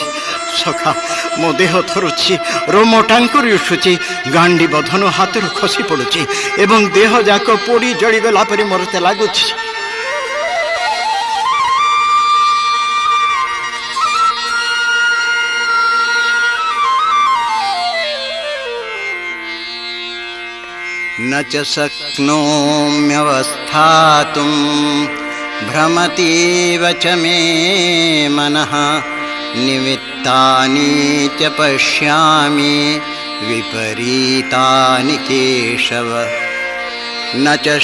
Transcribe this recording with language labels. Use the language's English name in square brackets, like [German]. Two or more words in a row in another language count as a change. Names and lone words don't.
[Odia] ସଖା ମୋ ଦେହ ଥରୁଛି, ରୋମ ଟାଙ୍କୁରି ଉଠୁଛି, ଗାଣ୍ଡୀବ ଧନୁ ହାତରୁ ଖସି ପଡ଼ୁଛି ଏବଂ ଦେହ ଯାକ ପୋଡ଼ି ଜଳି ଗଲା ପରି ମନେ ଲାଗୁଛି। [Sanskrit] न च शक्नोम्यवस्थातुं भ्रमतीव च मे मनः निमित्तानि च पश्यामि विपरीतानि केशव न च